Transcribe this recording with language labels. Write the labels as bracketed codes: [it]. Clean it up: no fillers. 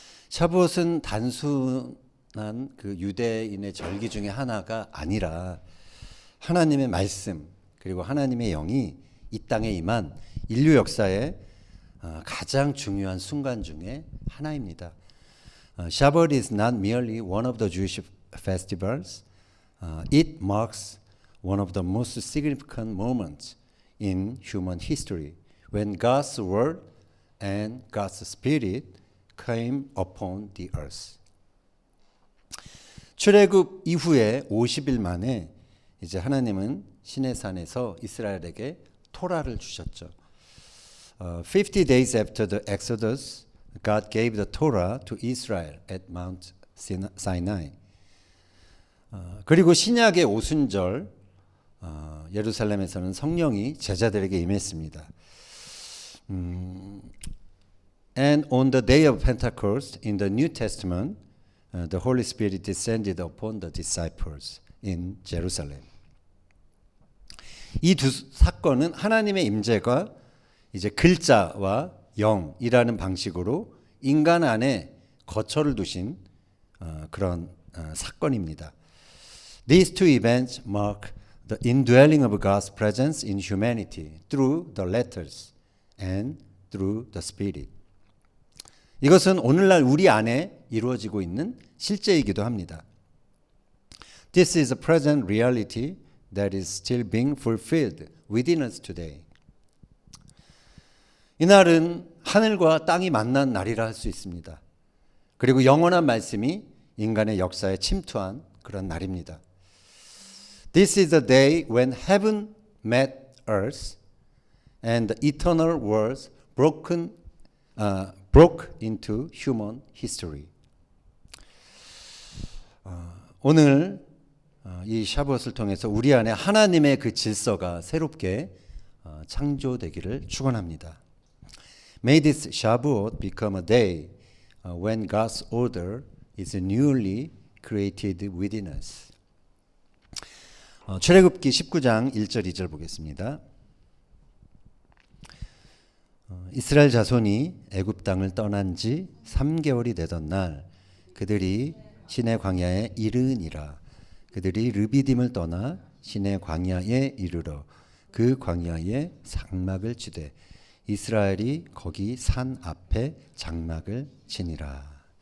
[ko] 샤부옷은 단순한 그 유대인의 절기 중에 하나가 아니라 하나님의 말씀 그리고 하나님의 영이 이 땅에 임한 인류 역사의 가장 중요한 순간 중에 하나입니다. [en] Shavuot is not merely one of the Jewish festivals. It marks one of the most significant moments in human history when God's word and God's spirit came upon the earth. [ko] 출애굽 이후에 50일 만에 이제 하나님은 시내산에서 이스라엘에게 토라를 주셨죠. [en] 50 days after the Exodus, God gave the Torah to Israel at Mount Sinai. [ko] 그리고 신약의 오순절 예루살렘에서는 성령이 제자들에게 임했습니다. [en] And on the day of Pentecost in the New Testament, the Holy Spirit descended upon the disciples in Jerusalem. [ko] 이 두 사건은 하나님의 임재가 이제 글자와 영이라는 방식으로 인간 안에 거처를 두신 그런 사건입니다. [en] These two events mark the indwelling of God's presence in humanity through the letters and through the Spirit. [ko] 이것은 오늘날 우리 안에 이루어지고 있는 실제이기도 합니다. [en] This is a present reality that is still being fulfilled within us today. [ko] 이날은 하늘과 땅이 만난 날이라 할 수 있습니다. 그리고 영원한 말씀이 인간의 역사에 침투한 그런 날입니다. [en] This is the day when heaven met earth and the eternal worlds broke into human history. [ko] 오늘 이 샤부엇을 통해서 우리 안에 하나님의 그 질서가 새롭게 창조되기를 축원합니다. [en] May this Shavuot become a day when God's order is newly created within us. [ko] 출애굽기 19장 1절 2절 보겠습니다. 이스라엘 자손이 애굽 땅을 떠난 지 3개월이 되던 날 그들이 시내 광야에 이르니라. 그들이 르비딤을 떠나 시내 광야에 이르러 그 광야에 장막을 치되 이스라엘이 거기 산 앞에 장막을 치니라.